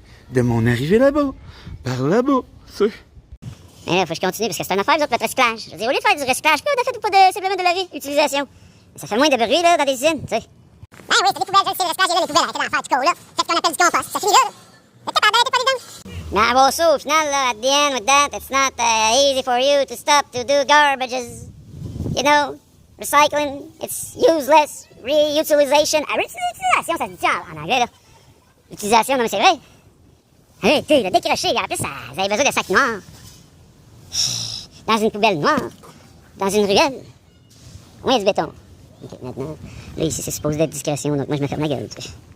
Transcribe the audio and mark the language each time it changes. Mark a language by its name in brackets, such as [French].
[French] De mon arrivée là-bas, par là-bas, tu sais. Mais là, faut que je continue parce que c'est une affaire, vous autres, votre recyclage. Je veux dire, au lieu de faire du recyclage, pourquoi vous faites pas de, simplement de la réutilisation? Ça fait moins de bruit, là, dans des usines, tu sais. Ben oui, c'est des poubelles, je le sais, le recyclage, il y a là, les poubelles, arrêtez d'en faire du co, là. Faites ce qu'on appelle du compost, ça finit là. T'es capable d'arrêter pas les dents? Mais bon, [English] so, [French] au final, là, [English] at the end with that, it's not easy for you to stop to do garbages. You know, recycling, it's useless, reutilisation. [French] Réutilisation, ça se dit en anglais, là. Utilisation, non mais c'est vrai. Allez, tu l'as décroché, en plus, vous avez besoin de sacs noirs. Dans une poubelle noire. Dans une ruelle. Au moins, il y a du béton. Ok, maintenant, là, ici, c'est supposé d'être discrétion, donc moi, je me ferme la gueule, tu sais.